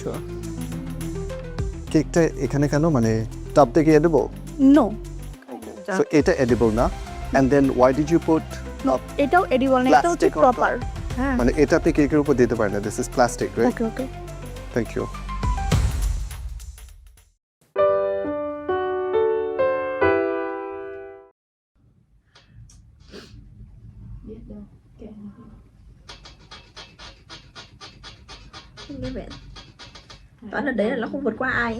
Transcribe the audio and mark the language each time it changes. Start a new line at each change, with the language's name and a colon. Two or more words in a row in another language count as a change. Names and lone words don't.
Bangla: কেকটা এখানে কেন, মানে টপ থেকে এডিবল? নো, সো এটা এডিবল না।
English: and then why did you put?
Bangla: এটাও এডিবল না, এটা হচ্ছে প্রপার। হ্যাঁ, মানে এটা আপনি কেকের উপর দিতে পারেন না।
English: this is plastic, right? okay okay, thank you.
Vietnamese: Như vậy toán ở đấy là nó không vượt qua ai ấy.